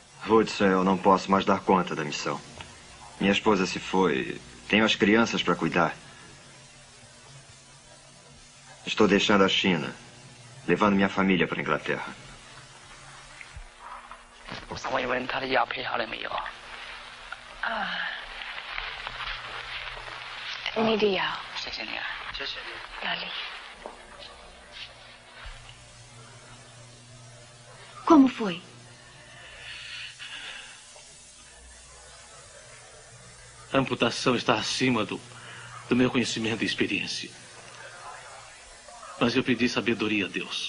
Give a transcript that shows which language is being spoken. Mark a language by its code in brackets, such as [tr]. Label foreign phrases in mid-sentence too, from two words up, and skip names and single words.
[pt] Hudson, eu não posso mais dar conta da missão. Minha esposa se foi. Tenho as crianças para cuidar. Estou deixando a China, levando minha família para a Inglaterra. [zh] 3 位问他的药配好了没有？你的药。谢谢你啊，谢谢。哪里？ [pt] Como foi? A amputação está acima do meu conhecimento e experiência. Mas eu pedi sabedoria a Deus.